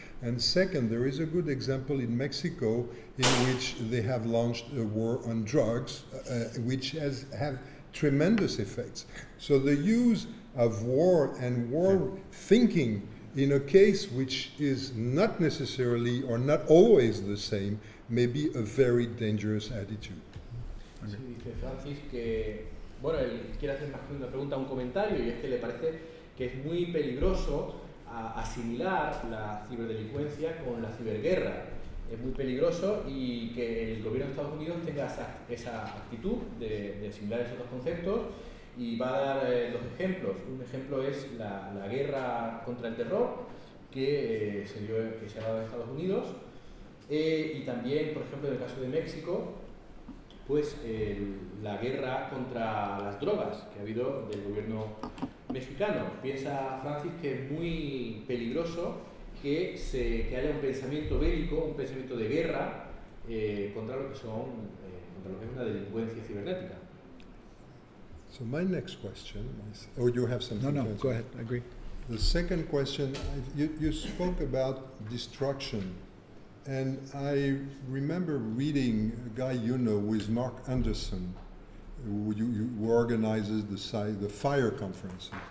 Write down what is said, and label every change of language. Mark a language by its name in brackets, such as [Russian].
[English] And second, there is a good example in Mexico in which they have launched a war on drugs, which has had tremendous effects. So the use of war and war thinking in a case which is not necessarily or not always the same may be a very dangerous attitude. [Spanish] Sí, dice Francis que, bueno, él quiere hacer más que una pregunta, un comentario, y es que le parece que es muy peligroso a asimilar la ciberdelincuencia con la ciberguerra. Es muy peligroso y que el gobierno de Estados Unidos tenga esa actitud de asimilar esos dos conceptos, y va a dar dos ejemplos. Un ejemplo es la guerra contra el terror que se ha dado en Estados Unidos, y también, por ejemplo, en el caso de México, pues la guerra contra las drogas que ha habido del gobierno mexicano. Piensa Francis que es muy peligroso que haya un pensamiento bélico, un pensamiento de guerra contra lo que es una delincuencia cibernética. [English] So my next question is, oh, you have something? No, go ahead. I agree. The second question, you spoke about destruction, and I remember reading a guy you know with Mark Anderson, who organizes the FIRE conferences,